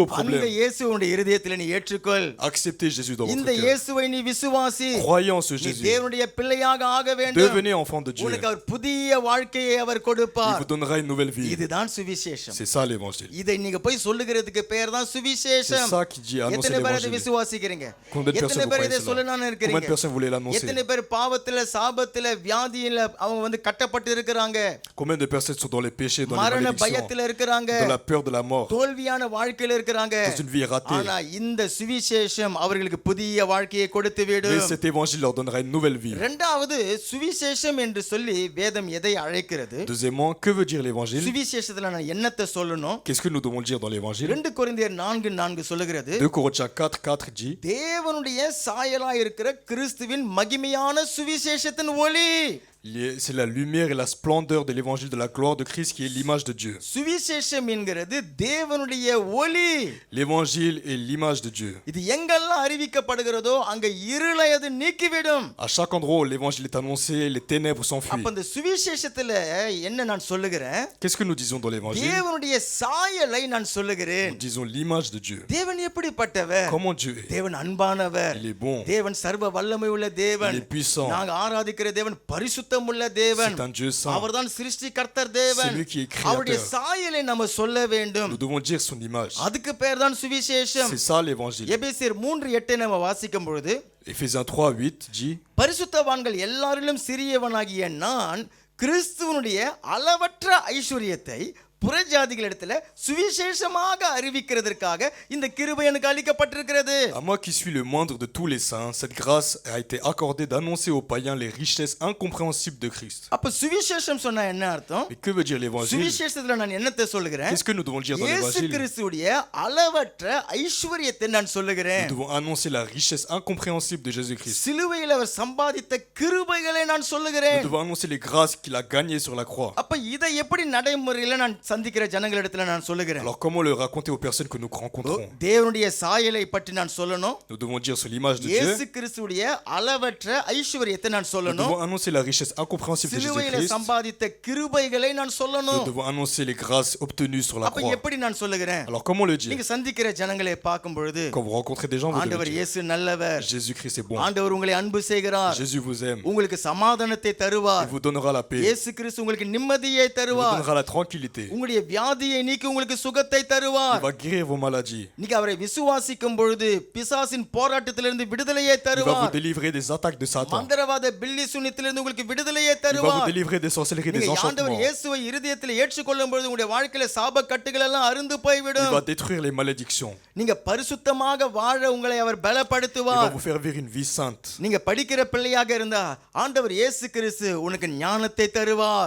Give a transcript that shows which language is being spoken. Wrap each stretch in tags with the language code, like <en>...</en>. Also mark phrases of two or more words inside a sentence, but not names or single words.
<ta>அந்த</ta> <fr>problèmes.</fr> <ta>இயேசு உங்களுடைய இருதயத்தில் நீ ஏற்றுக்கொள்.</ta> <fr>Acceptez Jésus dans</fr> <ta>இந்த</ta> <fr>votre cœur.</fr> <ta>இயேசுவை நீ விசுவாசி.</ta> <fr>Croyez en ce</fr> <ta>நீ</ta> <fr>Jésus.</fr> <ta>தேவனுடைய பிள்ளையாக ஆக வேண்டும்.</ta> <fr>Devenez enfant de Dieu.</fr> <ta>உனக்கு அவர் புதிய வாழ்க்கையை அவர்</ta> <fr>Il</fr> <ta>கொடுப்பார்.</ta> <fr>vous donnera une nouvelle vie.</fr> <ta>இதுதான் சுவிசேஷம்.</ta> <fr>C'est ça l'évangile.</fr> <ta>இதை நீங்க போய் சொல்லுகிறதுக்கு பேர் தான்</ta> <fr>C'est</fr> <ta>சுவிசேஷம்.</ta> <fr>ça qui dit annoncer</fr> <ta>எத்தனை பேர் அதை</ta> <fr>l'évangile.</fr> <ta>விசுவாசிக்கிறீங்க?</ta> <fr>Combien de</fr> <ta>எத்தனை</ta> <fr>personnes</fr> <ta>பேர்</ta> <fr>vous</fr> <ta>இதை</ta> <fr>croyez</fr> <ta>சொல்லணும்னு</ta> <fr>cela? Combien</fr> <ta>இருக்கிறீங்க?</ta> <fr>de personnes voulaient l'annoncer?</fr> <ta>எத்தனை பேர் பாவத்துல சாபத்துல வியாதியில அவங்க வந்து கட்டப்பட்டு இருக்கிறாங்க,</ta> <fr>Combien de personnes sont dans les péchés, dans les</fr> <ta>மரண</ta> <fr>malédictions,</fr> <ta>பயத்துல இருக்கிறாங்க,</ta> <fr>dans la peur de la mort,</fr> <ta>தோல்வியான வாழ்க்கையில இருக்கிறாங்க.</ta> <fr>dans une vie ratée.</fr> <ta>ஆனா இந்த சுவிசேஷம் அவர்களுக்கு புதிய வாழ்க்கையை கொடுத்து</ta> <fr>Mais</fr> <ta>விடும்.</ta> <fr>cet évangile leur donnera une nouvelle vie.</fr> <ta>இரண்டாவது, சுவிசேஷம் என்று சொல்லி வேதம் எதை அழைக்கிறது?</ta> <fr>Deuxièmement, que veut dire l'évangile?</fr> <ta>சுவிசேஷத்துல நான் என்னத்தை சொல்லணும்?</ta> <fr>Qu'est-ce que nous devons dire dans l'évangile?</fr> <ta>2 கொரிந்தியர் 4:4 சொல்லுகிறது,</ta> <fr>2 Corinthiens 4:4 dit,</fr> <ta>தேவனுடைய சாயலாய் இருக்கிற கிறிஸ்துவின் மகிமையான சுவிசேஷத்தின் ஒளி.</ta> <fr>C'est la lumière et la splendeur de l'évangile de la gloire de Christ qui est l'image de Dieu.</fr> <ta>சுவிசேஷம் என்கிறது தேவனுடைய ஒளி.</ta> <fr>L'évangile est l'image de Dieu.</fr> <ta>இது எங்கெல்லாம் அறிவிக்கப்படுகிறதோ அங்க இருளை அது நீக்கிவிடும்.</ta> <fr>À chaque endroit où l'évangile est annoncé, les ténèbres s'enfuient.</fr> <ta>அப்ப இந்த சுவிசேஷத்துல என்ன நான் சொல்லுகிறேன்?</ta> <fr>Qu'est-ce que nous disons dans l'évangile?</fr> <ta>தேவனுடைய சாயலை நான் சொல்லுகிறேன்.</ta> <fr>Nous disons l'image de Dieu.</fr> <ta>தேவன் எப்படிப்பட்டவர்?</ta> <fr>Comment Dieu est?</fr> <ta>தேவன் அன்பானவர்.</ta> <fr>Il est bon.</fr> <ta>தேவன் சர்வ வல்லமை உள்ள தேவன்.</ta> <fr>Il est puissant.</fr> <ta>நாங்க ஆராதிக்கிற தேவன் பரிசுத்தம் உள்ள தேவன்.</ta> <fr>C'est un Dieu saint.</fr> <ta>அவர்தான் சிருஷ்டிகர்த்தர் தேவன்.</ta> <fr>C'est lui qui est créateur.</fr> <ta>அவருடைய சாயலை நம்ம சொல்ல வேண்டும்.</ta> <fr>Nous devons dire son image.</fr> <ta>அதுக்கு பேர் தான் சுவிசேஷம்.</ta> <fr>C'est ça l'évangile.</fr> <ta>எபேசியர் 3:8 நம்ம வாசிக்கும் பொழுது</ta> <fr>Éphésiens 3:8 dit</fr> <ta>பரிசுத்தவான்கள் எல்லாரிலும் சிறியவனாகிய நான் கிறிஸ்துவனுடைய அளவற்ற ஐஸ்வரியத்தை புறஜாதிகளிடத்துல சுவிசேஷமாக அறிவிக்கிறதற்காக இந்த கிருபை எனக்கு அளிக்கப்பட்டிருக்கிறது.</ta> <fr>À moi qui suis le moindre de tous les saints, cette grâce a été accordée d'annoncer aux païens les richesses incompréhensibles de Christ.</fr> <ta>அப்ப சுவிசேஷம் சொன்னா என்ன அர்த்தம்?</ta> <fr>Mais que veut dire l'évangile?</fr> <ta>சுவிசேஷத்துல நான் என்னத்தை சொல்லுகிறேன்?</ta> <fr>Qu'est-ce que nous devons dire dans</fr> <ta>இயேசு</ta> <fr>l'évangile?</fr> <ta>கிறிஸ்துவுடைய அளவற்ற ஐஸ்வரியத்தை நான் சொல்லுகிறேன்.</ta> <fr>Nous devons annoncer la richesse incompréhensible de Jésus-Christ.</fr> <ta>சிலுவையில் அவர் சம்பாதித்த கிருபைகளை நான்</ta> <fr>Nous</fr> <ta>சொல்லுகிறேன்.</ta> <fr>devons annoncer les grâces qu'il a gagnées sur la croix.</fr> <ta>அப்ப இதை எப்படி நடைமுறையில நான் சந்திக்கிற ஜனங்களிடத்துல நான் சொல்லுகிறேன்?</ta> <fr>Alors comment le raconter aux personnes que nous rencontrons?</fr> <ta>தேவனுடைய சாயலை பற்றி நான் சொல்லணும்.</ta> <fr>Nous devons dire sur l'image de</fr> <ta>இயேசு</ta> <fr>Dieu.</fr> <ta>கிறிஸ்துவுடைய அளவற்ற ஐஸ்வரியத்தை நான்</ta> <fr>Nous</fr> <ta>சொல்லணும்.</ta> <fr>devons annoncer la richesse incompréhensible de</fr> <ta>சிலுவையில</ta> <fr>Jésus-Christ.</fr> <ta>சம்பாதித்த கிருபைகளை நான்</ta> <fr>Nous</fr> <ta>சொல்லணும்.</ta> <fr>devons annoncer les grâces obtenues sur la</fr> <ta>அப்ப</ta> <fr>croix.</fr> <ta>எப்படி நான் சொல்லுகிறேன்?</ta> <fr>Alors comment le dire?</fr> <ta>நீங்க சந்திக்கிற ஜனங்களை பார்க்கும் பொழுது</ta> <fr>Quand vous rencontrez des gens, vous devez</fr> <ta>ஆண்டவர்</ta> <fr>dire</fr> <ta>இயேசு நல்லவர்.</ta> <fr>Jésus-Christ est bon.</fr> <ta>ஆண்டவர் உங்களை அன்பு செய்கிறார்.</ta> <fr>Jésus vous aime.</fr> <ta>உங்களுக்கு சமாதானத்தை</ta> <fr>Il</fr> <ta>தருவார்.</ta> <fr>vous donnera la paix.</fr> <ta>இயேசு கிறிஸ்து உங்களுக்கு நிம்மதியை</ta> <fr>Il vous</fr> <ta>தருவார்.</ta> <fr>donnera la tranquillité.</fr> <ta>உங்களுடைய வியாதியை நீக்கி உங்களுக்கு சுகத்தை</ta> <fr>Il</fr> <ta>தருவார்.</ta> <fr>va guérir vos maladies.</fr> <ta>நீங்க அவரை விசுவாசிக்கும் பொழுது பிசாசின் போராட்டத்திலிருந்து விடுதலையை</ta> <fr>Il va vous</fr> <ta>தருவார்.</ta> <fr>délivrer des attaques de Satan.</fr> <ta>மந்திரவாத பில்லி சுனித்திலிருந்து உங்களுக்கு விடுதலையை</ta> <fr>Il va vous</fr> <ta>தருவார்.</ta> <fr>délivrer des sorcelleries, des</fr> <ta>நீங்க ஆண்டவர்</ta> <fr>enchantements.</fr> <ta>இயேசுவை இருதயத்தில் ஏற்றுக்கொள்ளும் பொழுது உங்களுடைய வாழ்க்கையில சாப கட்டுகள் எல்லாம் அறுந்து</ta> <fr>Il</fr> <ta>போய்விடும்.</ta> <fr>va détruire les malédictions.</fr> <ta>நீங்க பரிசுத்தமாக வாழ உங்களை அவர்</ta> <fr>Il va</fr> <ta>பலப்படுத்துவார்.</ta> <fr>vous faire vivre une vie sainte.</fr> <ta>நீங்க படிக்கிற பிள்ளையாக இருந்தா ஆண்டவர் இயேசு கிறிஸ்து உனக்கு ஞானத்தை தருவார்.</ta>